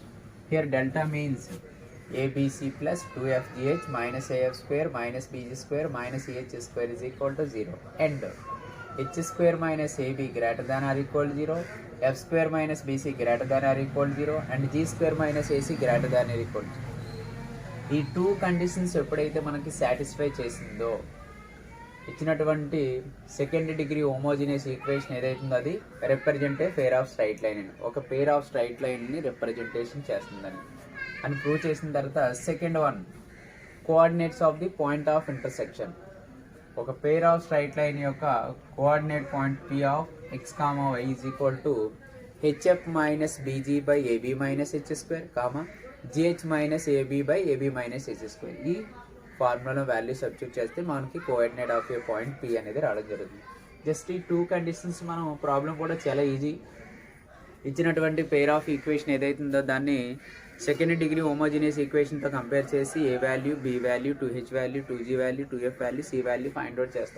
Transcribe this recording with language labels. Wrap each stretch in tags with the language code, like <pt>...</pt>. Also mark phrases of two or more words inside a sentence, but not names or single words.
<en>here delta means abc + 2fgh - af² - bg² - ech² is equal to 0 and h² - ab greater than or equal to 0, f² - bc greater than or equal to 0 and g² - ac greater than or equal to 0.</en> <te>ఈ</te> <en>two conditions</en> <te>ఎప్పుడైతే మనకి సాటిస్ఫై చేసిందో ఇచ్చినటువంటి</te> <en>second degree homogeneous equation</en> <te>ఏదైతుందో అది</te> <en>represent a pair of straight line</en> <te>అని, ఒక</te> <en>pair of straight</en> <te>లైన్ని రిప్రజెంటేషన్ చేస్తుందని అని ప్రూవ్ చేసిన తర్వాత</te> <en>second one coordinates of the point of intersection. ఒక pair of straight line యొక్క coordinate point p of x, y is equal to hf - bg by ab - h², gh - ab by ab - h².</en> <te>ఈ</te> <en>formula value substitute</en> <te>చేస్తే మనకి</te> <en>coordinate of a point p</en> <te>అనేది రావడం జరుగుతుంది. జస్ట్ ఈ</te> <en>two conditions</en> <te>మనం ప్రాబ్లం కూడా చాలా ఈజీ. ఇచ్చినటువంటి</te> <en>pair of equation</en> <te>ఏదైతుందో దాన్ని</te> <en>second degree homogeneous</en> <te>ఈక్వేషన్తో కంపేర్ చేసి a వాల్యూ, b వాల్యూ, 2h వాల్యూ, 2g వాల్యూ, 2f వాల్యూ, c వాల్యూ</te> <en>find out</en> <te>చేస్తాం.</te>